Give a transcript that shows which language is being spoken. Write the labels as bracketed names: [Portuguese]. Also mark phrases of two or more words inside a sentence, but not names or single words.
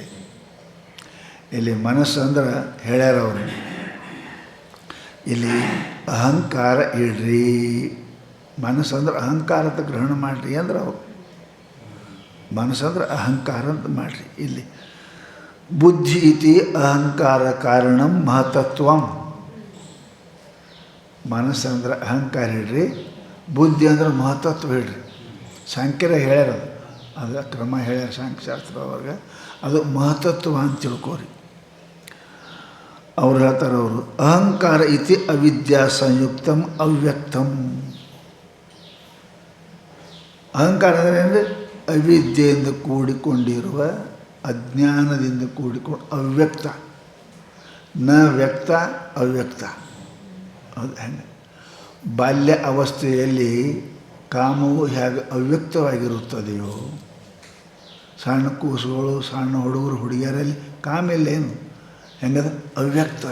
[Kannada] ಇಲ್ಲಿ ಮನಸ್ಸು ಅಂದ್ರೆ ಹೇಳ್ಯಾರ ಅವರು, ಇಲ್ಲಿ ಅಹಂಕಾರ ಇಡ್ರಿ, ಮನಸ್ಸಂದ್ರೆ ಅಹಂಕಾರ ಅಂತ ಗ್ರಹಣ ಮಾಡಿರಿ ಅಂದ್ರೆ ಅವರು ಮನಸ್ಸಂದ್ರೆ ಅಹಂಕಾರ ಅಂತ ಮಾಡಿರಿ. [Sanskrit] ಇಲ್ಲಿ ಬುದ್ಧಿ ಇತಿ ಅಹಂಕಾರ ಕಾರಣಂ ಮಹತತ್ವಂ. [Kannada] ಮನಸ್ಸಂದ್ರೆ ಅಹಂಕಾರ ಇಡ್ರಿ, ಬುದ್ಧಿ ಅಂದ್ರೆ ಮಹತತ್ವ ಇಡ್ರಿ. ಸಾಂಖ್ಯರ ಹೇಳ್ಯಾರ, ಅದು ಕ್ರಮ ಹೇಳ್ಯಾರ ಸಾಂಖ್ಯಶಾಸ್ತ್ರ ಅವ್ರಿಗೆ, ಅದು ಮಹತತ್ವ ಅಂತ ತಿಳ್ಕೋರಿ. ಅವ್ರು ಹೇಳ್ತಾರೆ, ಅವರು [Sanskrit] ಅಹಂಕಾರ ಇತಿ ಅವಿದ್ಯಾ ಸಂಯುಕ್ತಂ ಅವ್ಯಕ್ತಂ. [Kannada] ಅಹಂಕಾರ ಅಂದರೆ ಅಂದರೆ ಅವಿದ್ಯೆಯಿಂದ ಕೂಡಿಕೊಂಡಿರುವ, ಅಜ್ಞಾನದಿಂದ ಕೂಡಿಕೊಂಡು ಅವ್ಯಕ್ತ, [Sanskrit] ನ ವ್ಯಕ್ತ ಅವ್ಯಕ್ತ. [Kannada] ಅದು ಹೆಂಗೆ ಬಾಲ್ಯ ಅವಸ್ಥೆಯಲ್ಲಿ ಕಾಮವು ಹೇಗೆ ಅವ್ಯಕ್ತವಾಗಿರುತ್ತದೆಯೋ, ಸಣ್ಣ ಕೂಸುಗಳು ಸಣ್ಣ ಹುಡುಗರು ಹುಡುಗಿಯರಲ್ಲಿ ಕಾಮ ಇಲ್ಲೇನು, ಹೆಂಗದ ಅವ್ಯಕ್ತ.